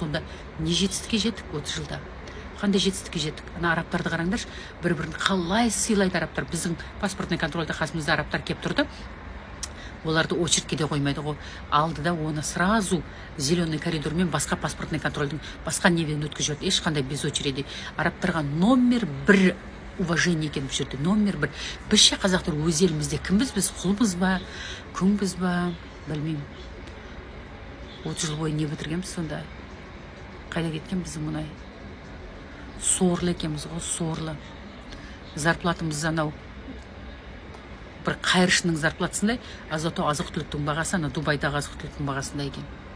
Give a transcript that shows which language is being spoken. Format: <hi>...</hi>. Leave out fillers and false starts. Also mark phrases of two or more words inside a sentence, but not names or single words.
<kk>Сонда не жетістікке жеттік 30 жылда? Қандай жетістікке жеттік? Ана арабтарды қараңдаршы, бір-бірін қалай сыйлайды арабтар. Біздің паспортный контрольда қасымызда арабтар кеп тұрды. Оларды очередке де қоймайды ғой. Алды да оны сразу зеленый коридормен басқа паспортный контрольдің басқа невен өткізіп жіберді. Ешқандай</kk> <ru>без очереди.</ru> <kk>Арабтарға</kk> <ru>номер 1 уважение</ru> <kk>екен бұл жерде. Номер 1. Бізше қазақтар өз елімізде кімбіз біз? Құлбыз ба, күңбіз ба, білмеймін. 30 жыл бойы не бітіргенбіз сонда? Қайда кеткен біздің мұнай? Сорлы екенбіз ғой, сорлы. Зарплатымыз анау бір қайыршының зарплатысындай, азық-түліктің бағасы ана Дубайдағы азық-түліктің бағасындай екен.</kk>